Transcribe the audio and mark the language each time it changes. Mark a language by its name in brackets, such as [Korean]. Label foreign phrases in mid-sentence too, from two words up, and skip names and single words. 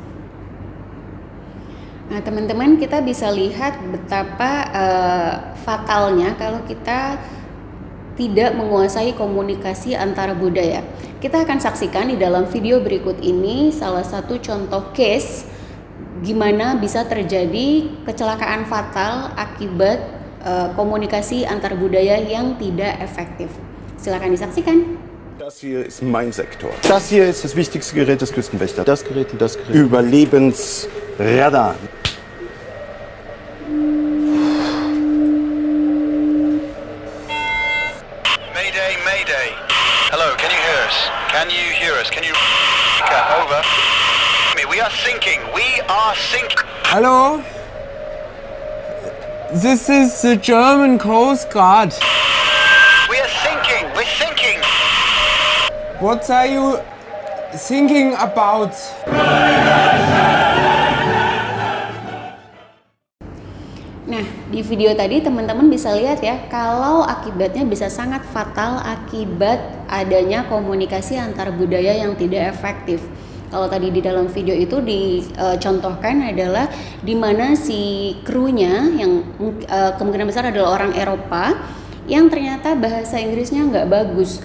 [Indonesian] Nah teman-teman, kita bisa lihat betapa fatalnya kalau kita tidak menguasai komunikasi antara budaya. Kita akan saksikan di dalam video berikut ini salah satu contoh case gimana bisa terjadi kecelakaan fatal akibat komunikasi antar budaya yang tidak efektif. Silakan disaksikan. [German] Das hier ist mein Sektor. Das hier ist das wichtigste Gerät des Küstenwächters. Das Gerät und das Gerät. Überlebensradar. [English] Mayday. Hello, can you hear us? Can you over? We are sinking. Hello? This is the German Coast Guard. We're sinking. What are you thinking about? [Indonesian] Nah, di video tadi teman-teman bisa lihat ya, kalau akibatnya bisa sangat fatal akibat adanya komunikasi antar budaya yang tidak efektif. Kalau tadi di dalam video itu dicontohkan adalah di mana si krunya yang kemungkinan besar adalah orang Eropa yang ternyata bahasa Inggrisnya nggak bagus.